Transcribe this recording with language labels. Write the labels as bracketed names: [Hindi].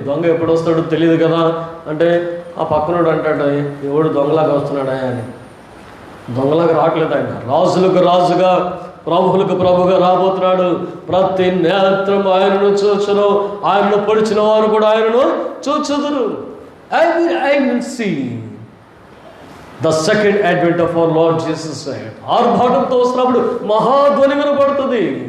[Telugu] దొంగ ఎప్పుడు వస్తాడో తెలియదు కదా అంటే ఆ పక్కనోడు అంటాడు, ఎవడు దొంగలాగా వస్తున్నాడా అని. దొంగలాగా రావట్లేదు ఆయన, రాజులకు రాజుగా ప్రభువులకు ప్రభుగా రాబోతున్నాడు. ప్రతి నేత్రం ఆయనను చూచును, ఆయనను పొడిచిన వారు కూడా ఆయనను చూచుదురు. [English] I will see the second advent of our Lord Jesus Christ. [Telugu] ఆర్భాటంతో వస్తున్నప్పుడు మహాధ్వని వినపడుతుంది.